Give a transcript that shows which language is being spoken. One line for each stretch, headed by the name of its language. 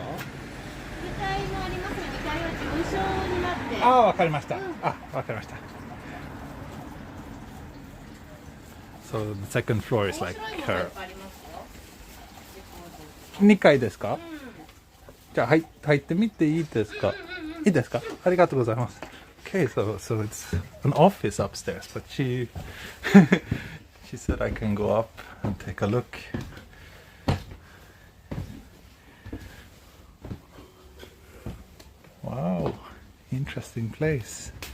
Japanese: 2階もありますが、2階は事務所になって。ああ、わかりました。あ、わかりました。
English: So the second floor is like her.
Japanese: 2階ですか？じゃあ入ってみていいですか？いいですか？ありがとうございます。
English: Okay, so it's an office upstairs, but she said I can go up and take a look. Wow, interesting place.